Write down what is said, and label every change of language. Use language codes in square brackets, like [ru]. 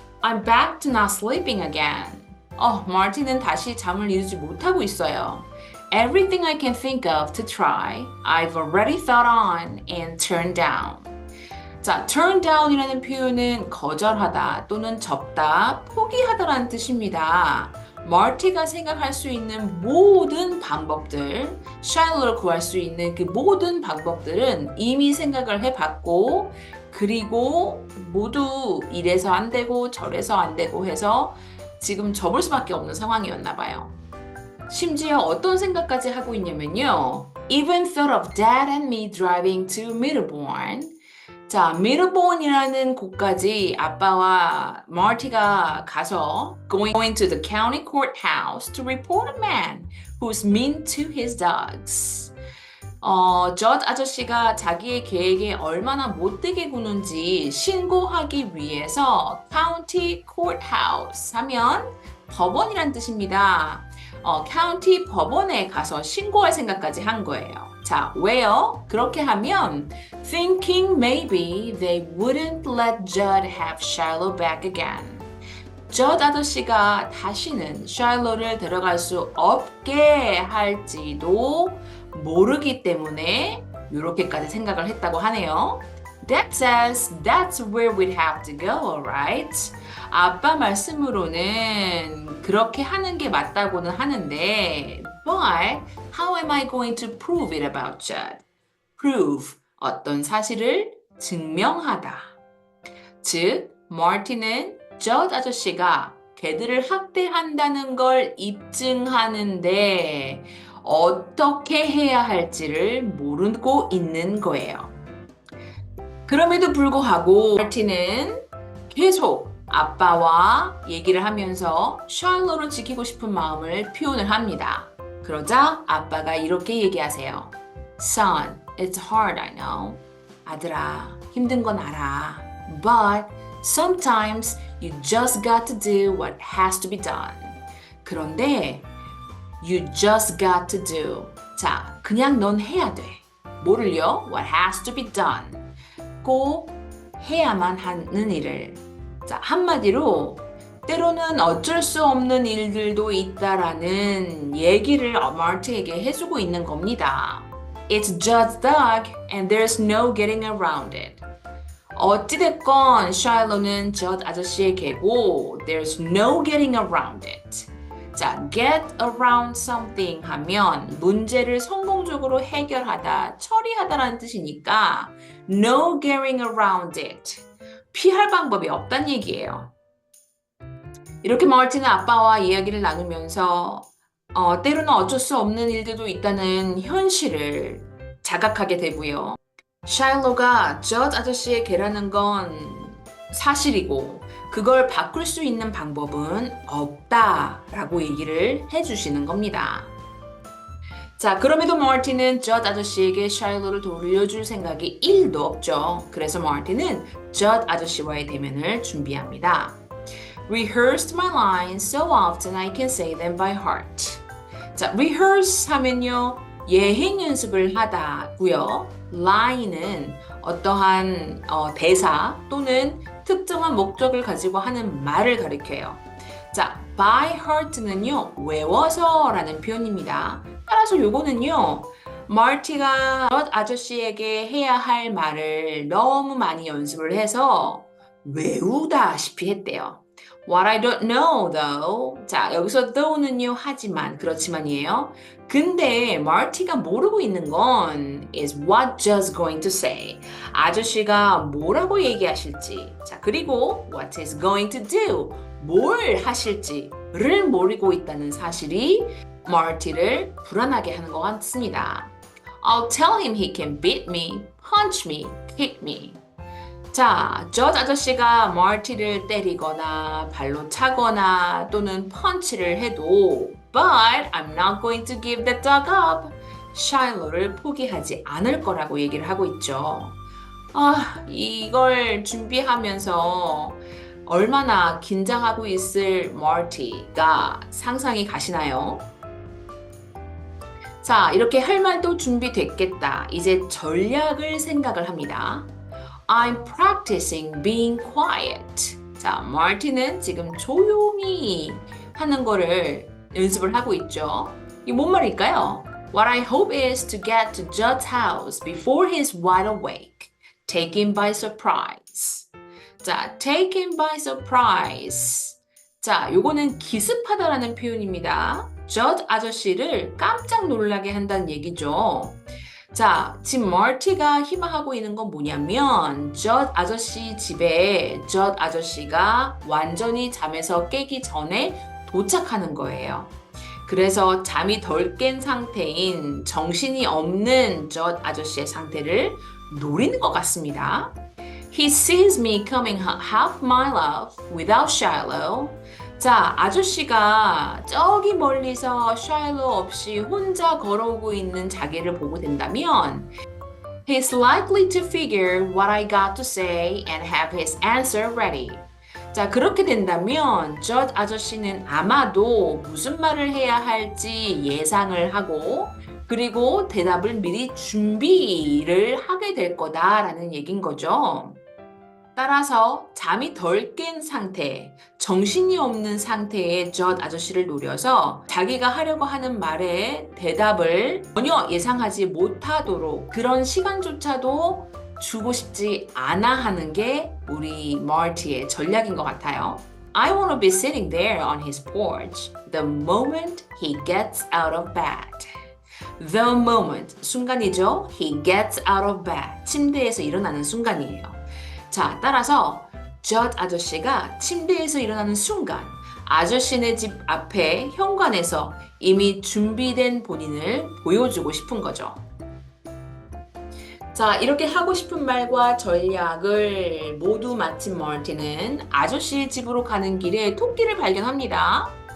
[en] I'm back to not sleeping again. [ko] 마틴은 다시 잠을 이루지 못하고 있어요. [en] Everything I can think of to try, I've already thought on and turned down. [ko] 자, turn down이라는 표현은 거절하다 또는 접다, 포기하다라는 뜻입니다. 마티가 생각할 수 있는 모든 방법들, 샬롯을 구할 수 있는 그 모든 방법들은 이미 생각을 해봤고, 그리고 모두 이래서 안 되고 저래서 안 되고 해서 지금 접을 수밖에 없는 상황이었나 봐요. 심지어 어떤 생각까지 하고 있냐면요. [en] Even thought of Dad and me driving to Middlebourne. [ko] 자, 미들본이라는 곳까지 아빠와 마티가 가서 [en] going to the county courthouse to report a man who's mean to his dogs. [ko] 저드 아저씨가 자기의 개에게 얼마나 못되게 구는지 신고하기 위해서 county courthouse 하면 법원이란 뜻입니다. 카운티 법원에 가서 신고할 생각까지 한 거예요. 자, 왜요? 그렇게 하면 [en] thinking maybe they wouldn't let Judd have Shiloh back again. [ko] 저드 아저씨가 다시는 샬롯을 데려갈 수 없게 할지도 모르기 때문에 이렇게까지 생각을 했다고 하네요. [en] Dad says that's where we'd have to go, alright? 아빠 말씀으로는 그렇게 하는 게 맞다고는 하는데 But how am I going to prove it about Judd? [ko] Prove, 어떤 사실을 증명하다. 즉, 마틴은 저드 아저씨가 개들을 학대한다는 걸 입증하는데 어떻게 해야 할지를 모르고 있는 거예요. 그럼에도 불구하고 마틴은 계속 아빠와 얘기를 하면서 샬롯을 지키고 싶은 마음을 표현을 합니다. 그러자 아빠가 이렇게 얘기하세요. [en] Son, it's hard, I know. [ko] 아들아, 힘든 건 알아. [en] But sometimes you just got to do what has to be done. [ko] 그런데 [en] you just got to do. [ko] 자, 그냥 넌 해야 돼. 뭐를요? [en] What has to be done. [ko] 꼭 해야만 하는 일을. 자, 한마디로 때로는 어쩔 수 없는 일들도 있다라는 얘기를 마티에게 해주고 있는 겁니다. [en] It's just dog and there's no getting around it. [ko] 어찌됐건 샬롯은 저드 아저씨의 개고 [en] there's no getting around it. [ko] 자, [en] get around something [ko] 하면 문제를 성공적으로 해결하다, 처리하다라는 뜻이니까 [en] no getting around it. [ko] 피할 방법이 없다는 얘기예요. 이렇게 마틴은 아빠와 이야기를 나누면서 때로는 어쩔 수 없는 일들도 있다는 현실을 자각하게 되고요. 샤일로가 저드 아저씨의 개라는 건 사실이고 그걸 바꿀 수 있는 방법은 없다라고 얘기를 해주시는 겁니다. 자, 그럼에도 마틴은 저드 아저씨에게 샤일로를 돌려줄 생각이 1도 없죠. 그래서 마틴은 저드 아저씨와의 대면을 준비합니다. [en] Rehearsed my lines so often I can say them by heart. [ko] 자, rehearse 하면요. 예행 연습을 하다고요. line은 어떠한 대사 또는 특정한 목적을 가지고 하는 말을 가리켜요. 자, by heart는요. 외워서라는 표현입니다. 따라서 요거는요. 마티가 저드 아저씨에게 해야 할 말을 너무 많이 연습을 해서 외우다시피 했대요. [en] What I don't know though. [ko] 자, 여기서 though는요, 하지만, 그렇지만이에요. 근데 마티가 모르고 있는 건 [en] is what just going to say. [ko] 아저씨가 뭐라고 얘기하실지. 자, 그리고 [en] what is going to do. [ko] 뭘 하실지를 모르고 있다는 사실이 마티를 불안하게 하는 것 같습니다. [en] I'll tell him he can beat me, punch me, kick me. [ko] 자, 저지 아저씨가 마티를 때리거나 발로 차거나 또는 펀치를 해도 [en] But I'm not going to give the dog up. [ko] 샤일로를 포기하지 않을 거라고 얘기를 하고 있죠. 이걸 준비하면서 얼마나 긴장하고 있을 마티가 상상이 가시나요? 자, 이렇게 할 말도 준비됐겠다. 이제 전략을 생각을 합니다. [en] I'm practicing being quiet. [ko] 자, 마티는 지금 조용히 하는 거를 연습을 하고 있죠. 이게 뭔 말일까요? [en] What I hope is to get to Judd's house before he's wide awake. Take him by surprise. 자, take him by surprise. [ko] 자, 요거는 기습하다라는 표현입니다. 저드 아저씨를 깜짝 놀라게 한다는 얘기죠. 자, 지금 마티가 희망하고 있는 건 뭐냐면 저드 아저씨 집에 저드 아저씨가 완전히 잠에서 깨기 전에 도착하는 거예요. 그래서 잠이 덜 깬 상태인 정신이 없는 저드 아저씨의 상태를 노리는 것 같습니다. [en] He sees me coming half mile off without Shiloh. [ko] 자, 아저씨가 저기 멀리서 샤일로 없이 혼자 걸어오고 있는 자기를 보고 된다면 [en] He's likely to figure what I got to say and have his answer ready. [ko] 자, 그렇게 된다면 저드 아저씨는 아마도 무슨 말을 해야 할지 예상을 하고 그리고 대답을 미리 준비를 하게 될 거다라는 얘기인 거죠. 따라서 잠이 덜 깬 상태, 정신이 없는 상태의 저드 아저씨를 노려서 자기가 하려고 하는 말에 대답을 전혀 예상하지 못하도록 그런 시간조차도 주고 싶지 않아 하는 게 우리 마티의 전략인 것 같아요. [en] I want to be sitting there on his porch the moment he gets out of bed. The moment, [ko] 순간이죠. [en] He gets out of bed. [ko] 침대에서 일어나는 순간이에요. 자, 따라서 저드 아저씨가 침대에서 일어나는 순간 아저씨네 집 앞에 현관에서 이미 준비된 본인을 보여주고 싶은 거죠. 자, 이렇게 하고 싶은 말과 전략을 모두 마친 마티는 아저씨의 집으로 가는 길에 토끼를 발견합니다.